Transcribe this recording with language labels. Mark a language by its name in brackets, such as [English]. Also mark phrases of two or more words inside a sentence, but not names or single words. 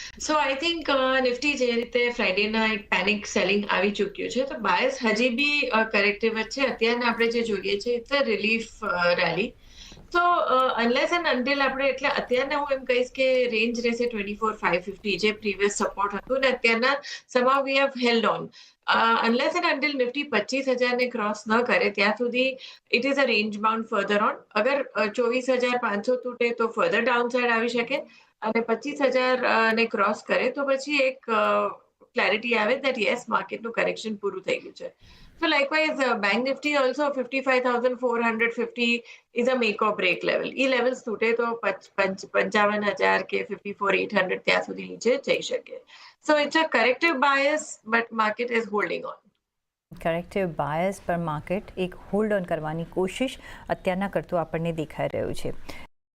[English] So I think [Gujarati] નિફ્ટી જે રીતે ફ્રાઈડેના એક [English] panic selling [Gujarati] આવી ચૂક્યું છે, તો બાયસ હજી બી કરેક્ટિવ જ છે. અત્યારના આપણે જે જોઈએ છે [English] it's a relief rally. [Gujarati] તો [English] unless and until [Gujarati] આપણે એટલે અત્યારના હું એમ કહીશ કે રેન્જ રહેશે 24,550 જે [English] previous support [Gujarati] હતું ને અત્યારના [English] somehow we have held on. unless and until નિફ્ટી 25,000 [Gujarati] ને ક્રોસ ન કરે ત્યાં સુધી [English] it is a range bound further on. [Gujarati] અગર 24,500 તૂટે તો [English] further down side [Gujarati] આવી શકે અને 25,000 ને ક્રોસ કરે તો પછી એક ક્લેરિટી આવે [English] that yes [Gujarati] માર્કેટનું કરેક્શન પૂરું થઈ ગયું છે. [English] So likewise, Bank Nifty also 55,450 is a make or break level. [Gujarati] એ લેવલ્સ તૂટે તો 55,000 કે 54,800 ત્યાં સુધી નીચે જઈ શકે. [English] So it's a corrective bias, but market is holding on. corrective bias [Gujarati] પર માર્કેટ એક [English] hold on [Gujarati] કરવાની કોશિશ અત્યારના કરતું આપણને દેખાઈ રહ્યું છે.